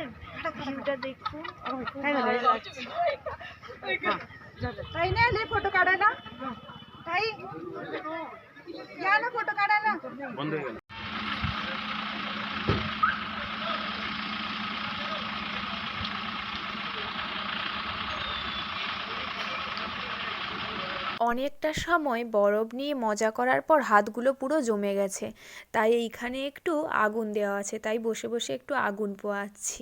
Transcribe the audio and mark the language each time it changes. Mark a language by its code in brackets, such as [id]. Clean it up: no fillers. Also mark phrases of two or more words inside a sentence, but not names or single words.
[bn] ভিউটা দেখুন, খুব ভালো লাগছে। [mr] ताई ने ले फोटो काढायला ताई या ना फोटो काढायला [bn] বন্ধ হয়ে গেল। অনেকটা সময় বরফ নিয়ে মজা করার পর হাতগুলো পুরো জমে গেছে, তাই এইখানে একটু আগুন দেওয়া আছে, তাই বসে বসে একটু আগুন পোয়াচ্ছি।